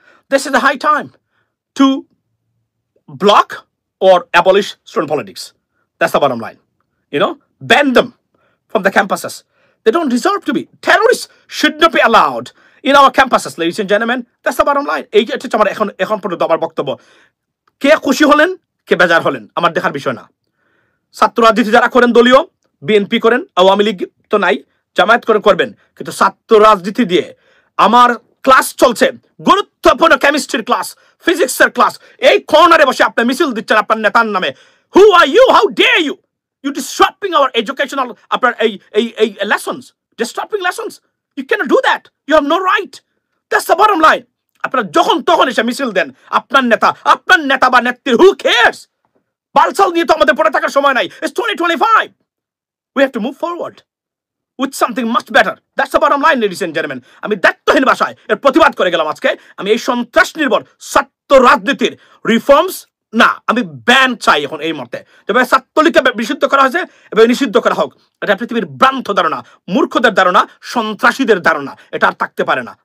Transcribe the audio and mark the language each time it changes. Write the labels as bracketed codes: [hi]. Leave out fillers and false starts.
[en] This is the high time to block or abolish student politics. That's the bottom line. You know, ban them from the campuses. They don't deserve to be. Terrorists should not be allowed in our campuses, ladies and gentlemen. That's the bottom line. [bn] এই হচ্ছে আমার এখন পর্যন্ত আমার বক্তব্য। কে খুশি হলেন, কে বেজার হলেন, আমার দেখার বিষয় না। ছাত্র রাজনীতি যারা করেন দলীয়, বিএনপি করেন, আওয়ামী লীগ তো নাই, জামায়াত করবেন, কিন্তু ছাত্র রাজনীতি দিয়ে আমার ক্লাস চলছে, গুরুত্বপূর্ণ কেমিস্ট্রির ক্লাস, ফিজিক্সের ক্লাস, এই কর্নারে বসে আপনি মিছিল দিচ্ছেন আপনার নেতার নামে। [en] who are you, how dare you, you disturbing our educational [bn] আপনার এই [en] Lessons, disturbing lessons, you can't do that, you have no right. That's the bottom line. [bn] আপনারা যখন তখন এসে মিছিল দেন, আপনার নেতা বা নেত্রী, [en] Who cares? [bn] বালসাল নিয়ে তো আমাদের পড়ে থাকার সময় নাই। [en] It's 2025. We have to move forward with something much better. That's the bottom line, ladies and gentlemen. [bn] আমি দায়িত্বহীন ভাষায় এর প্রতিবাদ করে গেলাম আজকে। আমি এই সন্ত্রাস নির্ভর ছাত্র রাজনীতির রিফর্মস না, আমি ব্যান চাই এখন এই মুহূর্তে। তবে ছাত্রলীগকে নিষিদ্ধ করা হয়েছে এবং নিষিদ্ধ করা হোক। এটা পৃথিবীর ভ্রান্ত ধারণা, মূর্খদের ধারণা, সন্ত্রাসীদের ধারণা, এটা আর থাকতে পারে না।